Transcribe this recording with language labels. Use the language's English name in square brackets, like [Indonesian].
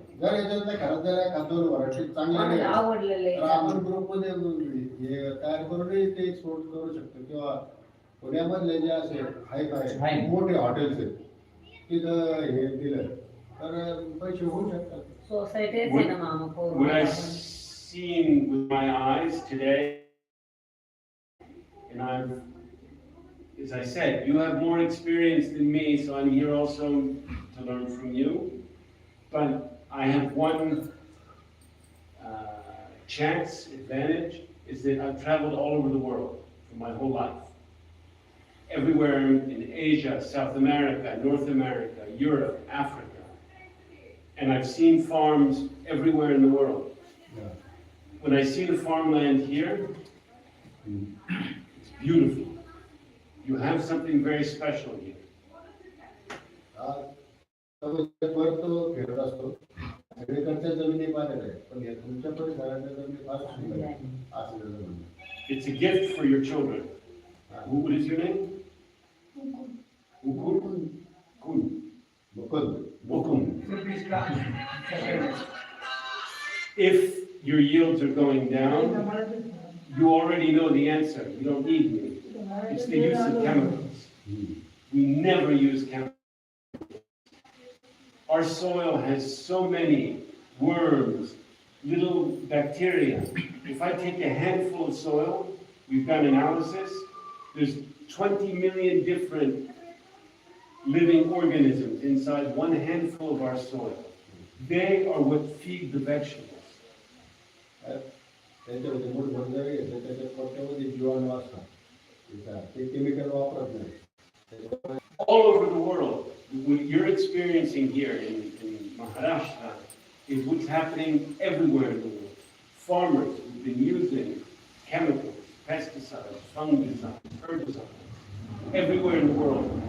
[Marathi] जर याच्यातल्या खरंच जर एखादं व्हरायटी चांगली नाही आवडलेले तर आपण ग्रुपमध्ये हे तयार करूनही ते एक्सपोर्ट करू शकतो. किंवा पुण्यामधले जे असे हाय मोठे हॉटेल्स आहेत तिथं हे दिलं तर पैसे होऊ शकतात. सोसायटीच आहे ना मामा [English] What I've seen with my eyes today, and I've, as I said, you have more experience than me, so I'm here also to learn from you. But I have one chance, advantage, is that I've traveled all over the world for my whole life. Everywhere in Asia, South America, North America, Europe, Africa. And I've seen farms everywhere in the world. Yeah. When I see the farmland here, it's beautiful. You have something very special here. [Marathi] तो फिरत असतो सगळीकडच्या जमिनी पाहिजे आहे पण या तुमच्या परिसराच्या जमिनी फार सुंदर आहे असं त्याचं म्हणणं. [English] It's a gift for your children. What is your name? Ukun? Kun. [Marathi] Mukund. [English] Ukun. If your yields are going down, you already know the answer. You don't need me. It's the use of chemicals. We never use chemicals. Our soil has so many worms, little bacteria. If I take a handful of soil, we've done analysis, there's 20 million different living organisms inside one handful of our soil. They are what feed the vegetables. [Marathi] त्यांच्यामध्ये मूळ भरजरी आहे त्याच्या पोटामध्ये जीवाणू असतात ते chemical वापरत नाही. [English] All over the world, what you're experiencing here in Maharashtra is what's happening everywhere in the world. Farmers have been using chemicals, pesticides, fungicides, herbicides, everywhere in the world.